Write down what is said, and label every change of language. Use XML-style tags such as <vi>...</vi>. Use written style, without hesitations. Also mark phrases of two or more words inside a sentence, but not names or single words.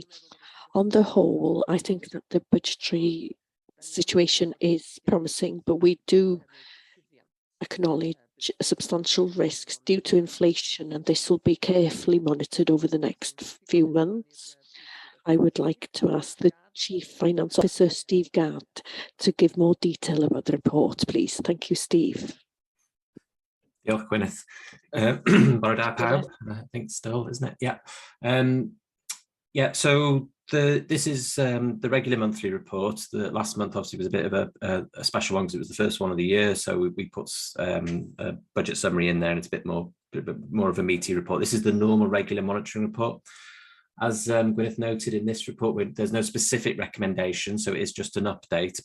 <en>On the whole, I think that the budgetary situation is promising, but we do acknowledge substantial risks due to inflation, and this will be carefully monitored over the next few months. I would like to ask the Chief Finance Officer, Steve Gard, to give more detail about the report, please. Thank you, Steve.</en> <cy>Diolch, Gwyneth. Bore da pawb,</cy> <en>I think still, isn't it? Yeah. Yeah, so this is the regular monthly report. The last month obviously was a bit of a special one because it was the first one of the year. So we put a budget summary in there, and it's a bit more of a meaty report. This is the normal regular monitoring report. As Gwyneth noted in this report, there's no specific recommendation, so it is just an update.</en>